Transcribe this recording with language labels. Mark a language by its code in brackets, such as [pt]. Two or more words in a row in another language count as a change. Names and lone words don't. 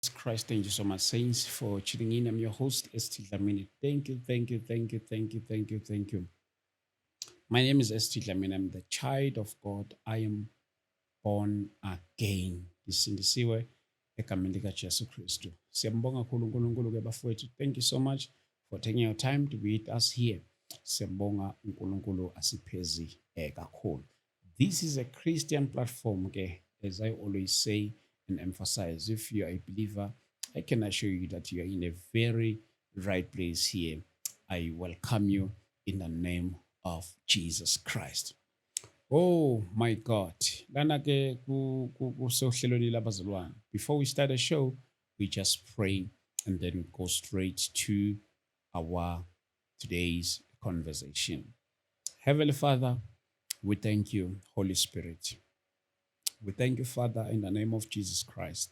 [en] Christ, thank you so much, Saints, for tuning in. I'm your host, Esti Dlamini. Thank you, thank you, thank you, thank you, thank you, thank you. My name is Esti Dlamini. I'm the child of God. I am born again. [ss] Ngisindisiwe egameni likaJesu Kristu. Siyambonga kakhulu uNkulunkulu ke bafowethu. [en] Thank you so much for taking your time to be with us here. [ss] Siyambonga uNkulunkulu asiphezi kakhulu. [en] This is a Christian platform, okay, as I always say and emphasize. If you are a believer, I can assure you that you are in a very right place here. I welcome you in the name of Jesus Christ. Oh my God. [ss] Lana ke kusohlelweni labazalwane. [en] Before we start the show, we just pray and then go straight to our today's conversation. Heavenly Father, we thank you, Holy Spirit. We thank you, Father, in the name of Jesus Christ.